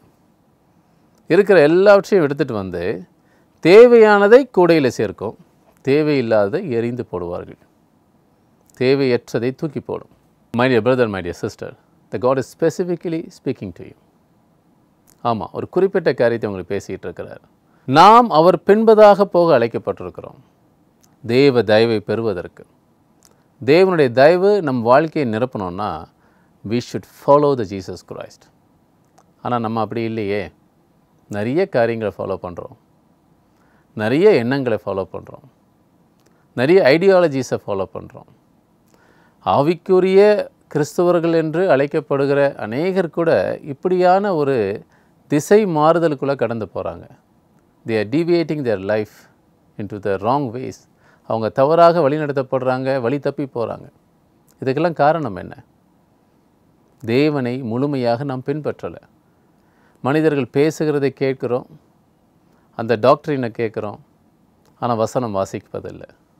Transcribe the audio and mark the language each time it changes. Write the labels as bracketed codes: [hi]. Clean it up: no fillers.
[ta] அது இருக்கிற எல்லாவற்றையும் எடுத்துகிட்டு வந்து தேவையானதை கூடையில் சேர்க்கும், தேவையில்லாததை எறிந்து போடுவார்கள், தேவையற்றதை தூக்கி போடும். [en] My dear brother, my dear sister, the God is specifically speaking to you. [ta] ஆமாம், ஒரு குறிப்பிட்ட காரியத்தை உங்களுக்கு பேசிகிட்டு இருக்கிறார். நாம் அவர் பின்பதாக போக அழைக்கப்பட்டிருக்கிறோம், தேவ தயவை பெறுவதற்கு. தேவனுடைய தயவு நம் வாழ்க்கையை நிரப்பணும்னா [en] we should follow the Jesus Christ. [ta] ஆனால் நம்ம அப்படி இல்லையே. நிறைய காரியங்களை ஃபாலோ பண்ணுறோம், நிறைய எண்ணங்களை ஃபாலோ பண்ணுறோம், நிறைய ஐடியாலஜிஸை ஃபாலோ பண்ணுறோம். ஆவிக்குரிய கிறிஸ்தவர்கள் என்று அழைக்கப்படுகிற அநேகர் கூட இப்படியான ஒரு திசை மாறுதலுக்குள்ளே கடந்து போகிறாங்க. [en] they are deviating their life into the wrong ways. [ta] அவங்க தவறாக வழி நடத்தப்படுறாங்க, வழி தப்பி போகிறாங்க. இதுக்கெல்லாம் காரணம் என்ன? தேவனை முழுமையாக நாம் பின்பற்றலை. மனிதர்கள் பேசுகிறதை கேட்குறோம், அந்த டாக்டரினை கேட்குறோம், ஆனால் வசனம் வாசிப்பதில்லை.